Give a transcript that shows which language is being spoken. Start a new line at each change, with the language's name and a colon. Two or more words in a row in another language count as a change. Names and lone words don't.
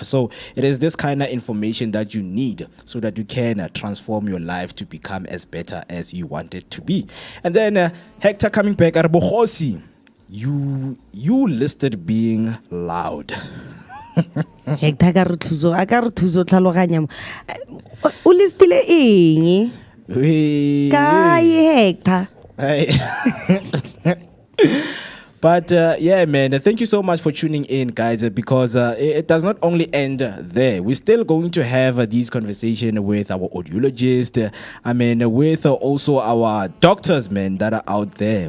English: So it is this kind of information that you need so that you can transform your life to become as better as you want it to be. And then Hector coming back at Bohosi, you listed being loud.
Tswana: Hector ka re thuso tlhaloganya mo. O listile eng? Kae Hector?
English: But yeah, man, thank you so much for tuning in, guys, because it does not only end there. We're still going to have these conversations with our audiologists, with also our doctors, man, that are out there.